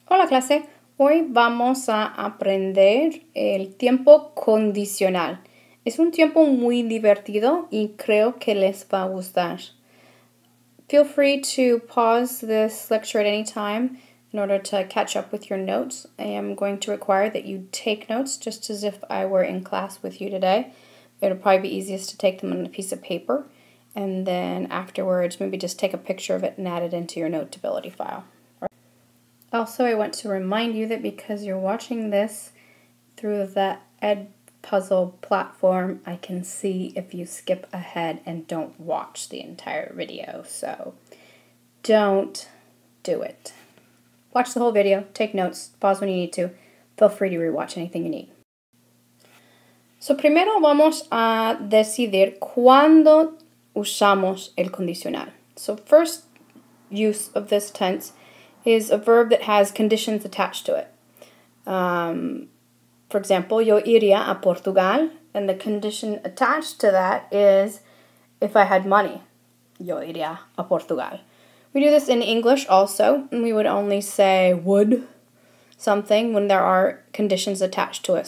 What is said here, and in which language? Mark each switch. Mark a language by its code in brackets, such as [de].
[es] Hola clase, hoy vamos a aprender el tiempo condicional. Es un tiempo muy divertido y creo que les va a gustar. [en] Feel free to pause this lecture at any time in order to catch up with your notes. I am going to require that you take notes just as if I were in class with you today. It'll probably be easiest to take them on a piece of paper, and then afterwards maybe just take a picture of it and add it into your Notability file. Also, I want to remind you that because you're watching this through the Edpuzzle platform, I can see if you skip ahead and don't watch the entire video. So don't do it. Watch the whole video, take notes, pause when you need to. Feel free to rewatch anything you need. [es] So primero vamos a decidir cuándo usamos el condicional. [en] So first use of this tense is a verb that has conditions attached to it. For example, [es] yo iría a Portugal, [en] and the condition attached to that is if I had money. [es] Yo iría a Portugal. [en] We do this in English also, and we would only say would something when there are conditions attached to it.